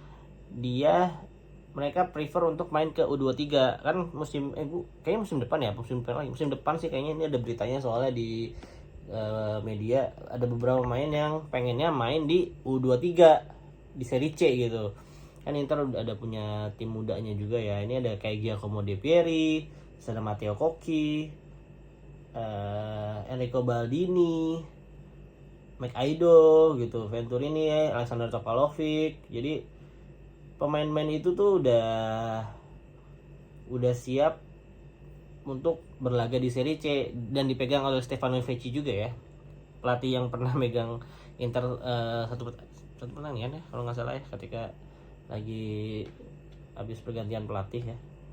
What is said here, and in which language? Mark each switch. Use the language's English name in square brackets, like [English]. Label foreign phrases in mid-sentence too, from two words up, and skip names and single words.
[Indonesian] Mereka prefer untuk main ke U23 kan kayaknya musim depan ya, musim depan sih kayaknya. Ini ada beritanya soalnya di media, ada beberapa pemain yang pengennya main di U23 di Serie C gitu kan. Inter ada punya tim mudanya juga ya. Ini ada kayak Giacomo De Pieri, ada Matteo Cocchi, Enrico Baldini, Mike Aido gitu, Venturini, Alexander Topalovic. Jadi pemain-pemain itu tuh udah siap untuk berlaga di Serie C dan dipegang oleh Stefano Vecchi juga ya, pelatih yang pernah megang Inter satu pertandingan ya kalau nggak salah ya, ketika lagi habis pergantian pelatih ya.